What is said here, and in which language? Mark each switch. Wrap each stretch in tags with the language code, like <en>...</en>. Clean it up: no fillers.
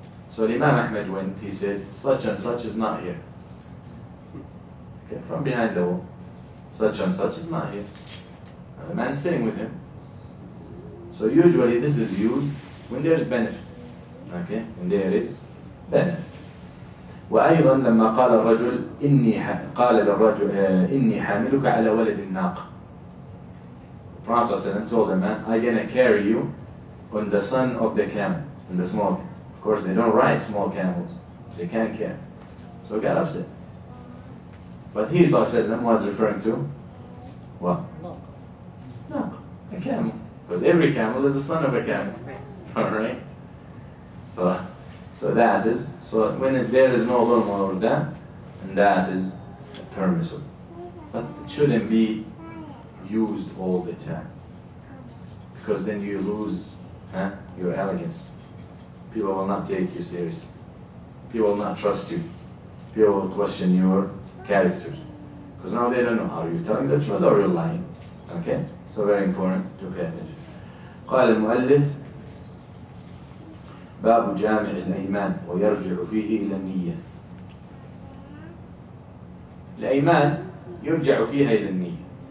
<en>So Imam Ahmed went, he said, "Such and such is not here." Okay, from behind the wall, "Such and such is not here." And the man is sitting with him. So usually this is used when there is benefit. Okay, when there is benefit.</en> <ar>وأيضا لما قال الرجل قال للرجل إني حاملك على ولد الناقة.</ar> <en>The Prophet ﷺ told the man, "I'm gonna carry you on the son of the camel, on the small camel." Of course, they don't ride small camels; they can't carry. So he got upset. But he ﷺ was referring to what? No, a camel, because every camel is the son of a camel. All right. So that is, so when there is no dhulm over that, and that is permissible. But it shouldn't be used all the time, because then you lose your elegance. People will not take you seriously. People will not trust you. People will question your character, because now they don't know, are you telling the truth or you're lying? Okay? So very important to pay attention.</en> <ar>قال المؤلف باب جامع الأيمان ويرجع فيه إلى النية. الأيمان يرجع فيها إلى النية.</ar>